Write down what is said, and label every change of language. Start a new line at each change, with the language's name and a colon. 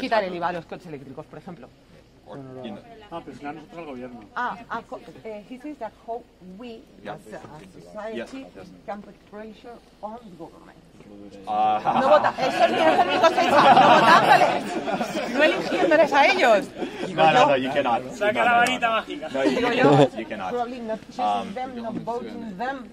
Spanish: Quitar el IVA a los coches eléctricos, por ejemplo. Presionar nosotros al gobierno.
English: He says that how we, as a society, can put pressure on the government.
Spanish: No vota, eso es el único sensato, no votándole, no eligiéndoles a ellos.
English: No, you cannot.
Spanish: Saca la varita mágica.
English: No, you cannot. Probably not choosing them, not voting them.